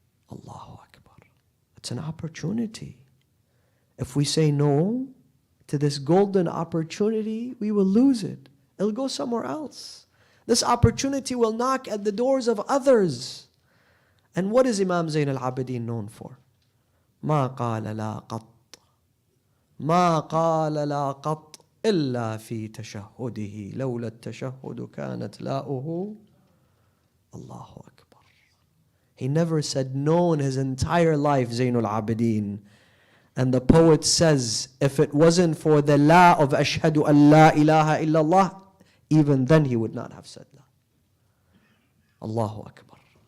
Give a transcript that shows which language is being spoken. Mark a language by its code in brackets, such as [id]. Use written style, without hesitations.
[en] Allahu Akbar. It's an opportunity. If we say no to this golden opportunity, we will lose it. It'll go somewhere else. This opportunity will knock at the doors of others. And what is Imam Zayn al-Abidin known for? [ar] ما قال لا قط ما قال لا قط إلا في تشهده لولا التشهد كانت لاؤه Allahu Akbar. [en] He never said no in his entire life, Zayn al-Abidin. And the poet says, if it wasn't for the la of Ashhadu an la ilaha illallah, even then he would not have said la. Allahu Akbar.